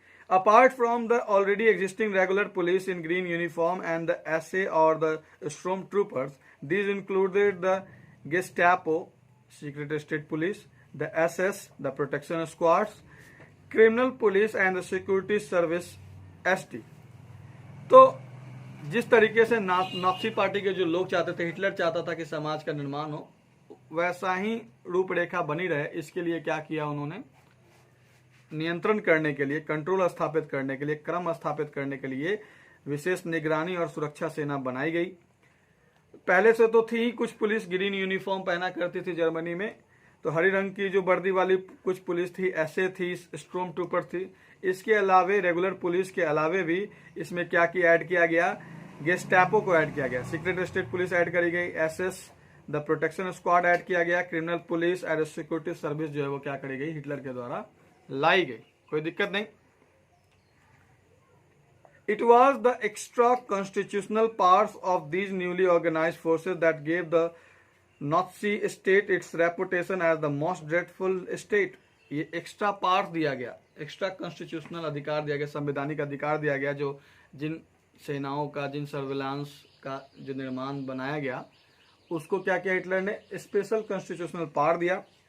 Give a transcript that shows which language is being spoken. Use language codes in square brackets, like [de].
[en] Apart from the already existing regular police in green uniform and the SA or the storm troopers, these included the Gestapo, secret state police, the SS, the protection squads, criminal police and the security service ST. तो [hi] जिस तरीके से Nazi party के जो लोग चाहते थे, हिटलर चाहता था कि समाज का निर्माण हो, वैसा ही रूपरेखा बनी रहे, इसके लिए क्या किया उन्होंने, नियंत्रण करने के लिए, कंट्रोल स्थापित करने के लिए, क्रम स्थापित करने के लिए विशेष निगरानी और सुरक्षा सेना बनाई गई। पहले से तो थी ही कुछ पुलिस, ग्रीन यूनिफॉर्म पहना करती थी जर्मनी में, तो हरी रंग की जो वर्दी वाली कुछ पुलिस थी, एसए थी, स्टॉर्म ट्रूपर थी। इसके अलावे रेगुलर पुलिस के अलावे भी इसमें क्या ऐड किया गया, गेस्टापो को ऐड किया गया, सीक्रेट स्टेट पुलिस ऐड करी गई, SS the protection squad add किया गया, criminal police and security service जो है वो क्या करी गई, हिटलर के द्वारा लाई गई। कोई दिक्कत नहीं। [en] It was the extra constitutional parts of these newly organized forces that gave the Nazi state its reputation as the most dreadful state. [hi] ये एक्स्ट्रा पार्ट दिया गया, एक्स्ट्रा कॉन्स्टिट्यूशनल अधिकार दिया गया, संवैधानिक अधिकार दिया गया, जो जिन सेनाओं का, जिन सर्विलांस का जो निर्माण बनाया गया, उसको क्या किया हिटलर ने, स्पेशल कॉन्स्टिट्यूशनल पावर दिया।